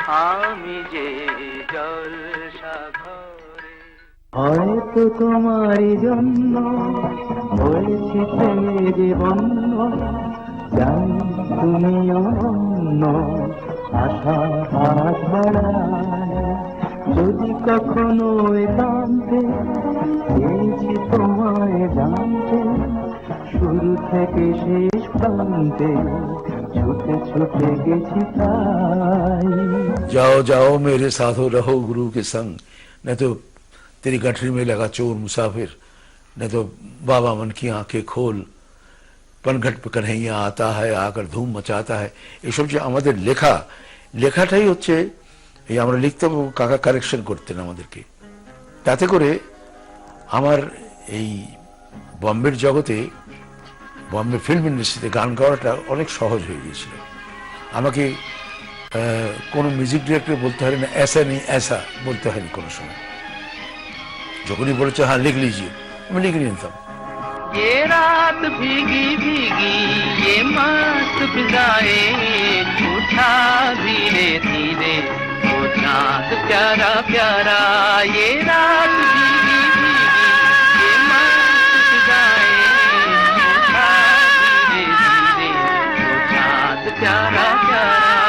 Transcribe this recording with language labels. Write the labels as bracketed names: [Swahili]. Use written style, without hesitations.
[Bangla] আমি যে জলসা ঘরে, হয়তো তোমারই জন্য হয়েছি প্রেমের বন্য, জানি তুমিও অন্য আশা হাত বাড়ায়, যদি কখনো একান্তে পেয়েছি তোমায় জানতে, শুরু থেকে শেষ প্রান্তে ছুটে ছুটে গেছি তাই। [Hindi] जाओ जाओ मेरे साथो रहो गुरु के संग, नहीं तो तेरी गठरी में लगा चोर मुसाफिर, नहीं तो बाबा मन की आंखें खोल, पनघट पे कन्हैया आता है आकर धूम मचाता है। [Bangla] এসব যে আমাদের লেখাটাই হচ্ছে এই আমরা লিখতাম, কাকা কারেকশন করতেন আমাদেরকে। তাতে করে আমার এই বম্বের জগতে, বম্বে ফিল্ম ইন্ডাস্ট্রিতে গান গাওয়াটা অনেক সহজ হয়ে গিয়েছিল। আমাকে কোনো মিউজিক ডিরেক্টর বলতে হয় না [Hindi] ऐसा नहीं ऐसा [Bangla] বলতে হয়নি কোনো সময়। যখনই বলেছে হ্যাঁ [Hindi] লিখ লিজিয়ে, [Bangla] আমি লিখে নিতাম। [Hindi] ये रात भीगी भीगी ये मस्त फिजाएं, उठा धीरे धीरे वो चाँद प्यारा प्यारा, ये रात भीगी भीगी ये मस्त फिजाएं, उठा धीरे धीरे वो चाँद प्यारा प्यारा।